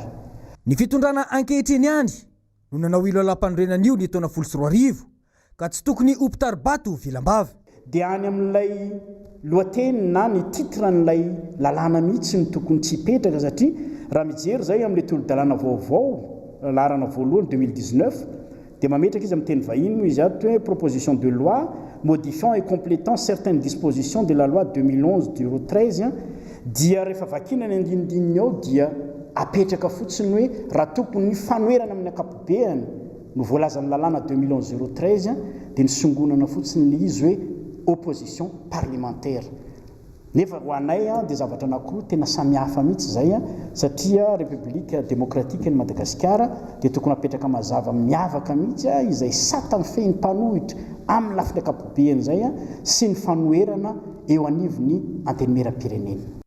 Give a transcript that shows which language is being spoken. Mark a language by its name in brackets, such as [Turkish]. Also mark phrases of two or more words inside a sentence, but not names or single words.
[Malagasy] Ny fitondrana ankehitriny ihany no nanao ilo lalam-panondrenana io ny taona 2024 ka tsy tokony hopitaribato vilam-bava. Dia any amin'ilay lohateny na ny titre n'ilay lalàna mihitsy ny tokony tsy hipetraka satria raha mijery zay amin'ilay tolo-dalàna vaovao laharana voalohany 2019 dia mametraka izy amin'ny teny vahiny izy ato hoe [French] proposition de loi modifiant et complétant certaines dispositions de la loi 2011-013 [Malagasy] dia rehefa vakina ny andinindininy ao dia apetraka fotsiny hoe raha tokony fanoherana amin'ny ankapobeny no voalazan'ny lalàna 2011-013 dia nisongonana fotsiny izy hoe [French] opposition parlementaire. [Malagasy] Nefa ho anay dia zavatra anankiroa tena samihafa mihitsy zay satria [French] République démocratique [Malagasy] ny Madagasikara dia tokony apetraka mazava miavaka mihitsy izay sata mifehy ny mpanohitra amin'ny lafiny ankapobeny zay sy ny fanoherana eo anivony antenimera-pirenena.